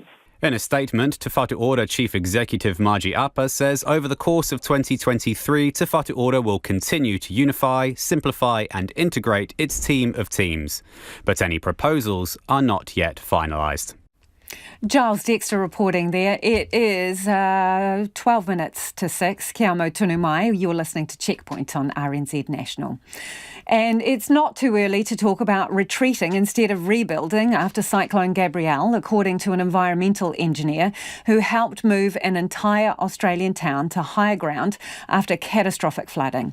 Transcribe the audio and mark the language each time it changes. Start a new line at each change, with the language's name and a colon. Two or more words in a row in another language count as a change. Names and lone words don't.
English: In a statement, Te Whatu Ora Chief Executive Margie Apa says over the course of 2023, Te Whatu Ora will continue to unify, simplify and integrate its team of teams. But any proposals are not yet finalised. Giles Dexter reporting there. It is 12 minutes to 6.
Māori: Kia mau tunu mai.
English: You're listening to Checkpoint on RNZ National. And it's not too early to talk about retreating instead of rebuilding after Cyclone Gabrielle, according to an environmental engineer who helped move an entire Australian town to higher ground after catastrophic flooding.